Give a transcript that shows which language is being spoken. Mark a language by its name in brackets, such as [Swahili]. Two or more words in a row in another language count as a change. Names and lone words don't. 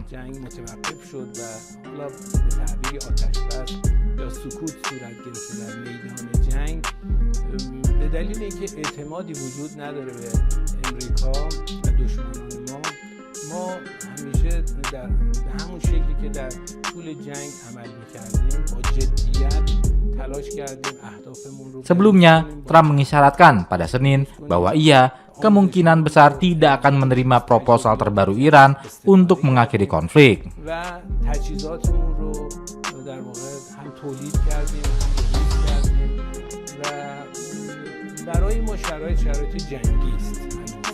[Persian] جنگ متوقف شد و حالا به تعبیر آتش بس یا سکوت صورت گرفته در میدان جنگ به دلیل اینکه اعتمادی وجود نداره به امریکا و دشمنان ما همیشه به همون شکلی که در طول جنگ عمل می‌کردیم با جدیت تلاش کردیم اهدافمون رو [Indonesian] Sebelumnya, Trump mengisyaratkan pada Senin bahwa ia kemungkinan besar tidak akan menerima proposal terbaru Iran untuk mengakhiri konflik. [Persian] و تجهیزاتمون رو در واقع هم تولید کردیم هم به روز کردیم و برای ما شرایط جنگی است.